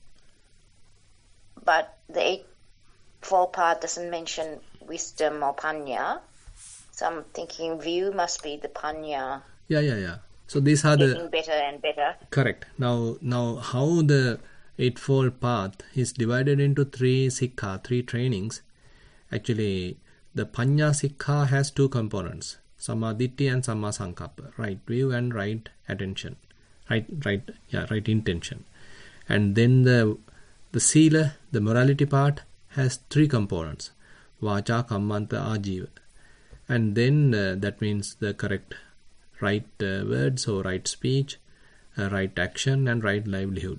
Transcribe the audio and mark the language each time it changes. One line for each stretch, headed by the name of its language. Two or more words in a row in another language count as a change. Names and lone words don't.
English: But the Eightfold Path doesn't mention wisdom or panya. So I'm thinking view must be the panya. Yeah. So these are getting better and better. Correct. Now how the Eightfold Path is divided into 3 sikha, 3 trainings. Actually, the
Pali: panya sikha
English: has 2 components.
Pali: Sammaditthi and Samma Sankappa,
English: right view and right attention, right intention. And then the sila, the morality part, has 3 components:
Pali: Vacha, Kammanta, Ajiva.
English: And then that means the correct right words or right speech, right action and right livelihood.